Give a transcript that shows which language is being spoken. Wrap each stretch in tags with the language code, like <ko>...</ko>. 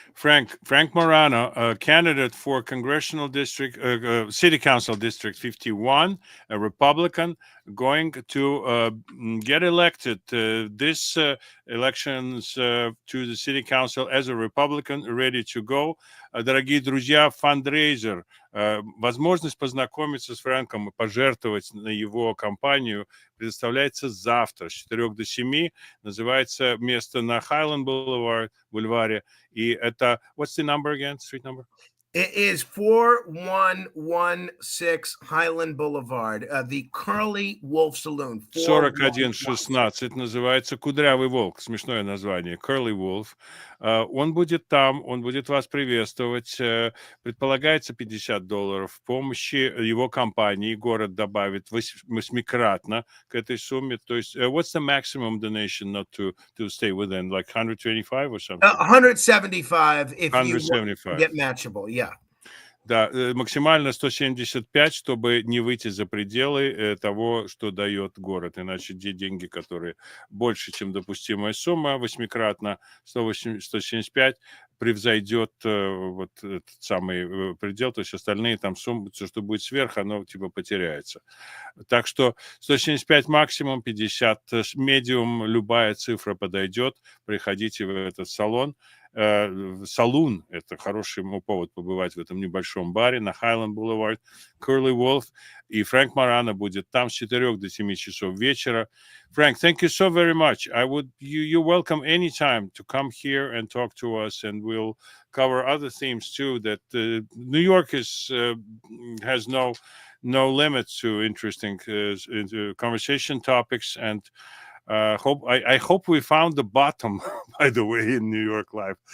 <en>Frank Morano, a candidate for congressional district, city council district 51, a Republican, going to get elected this elections to the city council as a Republican, ready to go.</en> <ru>Дорогие друзья, фандрейзер Возможность познакомиться с Фрэнком и пожертвовать на его компанию предоставляется завтра с 4 до 7. Называется место на Highland Boulevard, бульваре. И это...</ru> <en>What's the number again? Street number? It is 4116 Highland Boulevard, the Curly Wolf Saloon. 4116.</en> <ru>Называется «Кудрявый волк». Смешное название. Curly Wolf. Он будет там, он будет вас приветствовать. Предполагается $50 помощи его компании. Город добавит восьмикратно к этой сумме. То есть,</ru> <en>what's the maximum donation not to stay within? Like 125 or something? 175 if you 175. get matchable, yeah.</en> <ru>Да, максимально 175, чтобы не выйти за пределы того, что дает город. Иначе те деньги, которые больше, чем допустимая сумма, восьмикратно 175, превзойдет вот этот самый предел, то есть остальные там суммы, все, что будет сверх, оно типа потеряется. Так что 175 максимум, 50 медиум, любая цифра подойдет. Приходите в этот салон. Салун — это хороший повод побывать в этом небольшом баре на Highland Boulevard. Curly Wolf и Фрэнк Morano будет там с 4 до 7 часов вечера.</ru> <en>Frank, thank you so very much. You're welcome anytime to come here and talk to us, and we'll cover other themes too. That New York has no limits to interesting conversation topics, and I hope we found the bottom, by the way, in New York life.</en>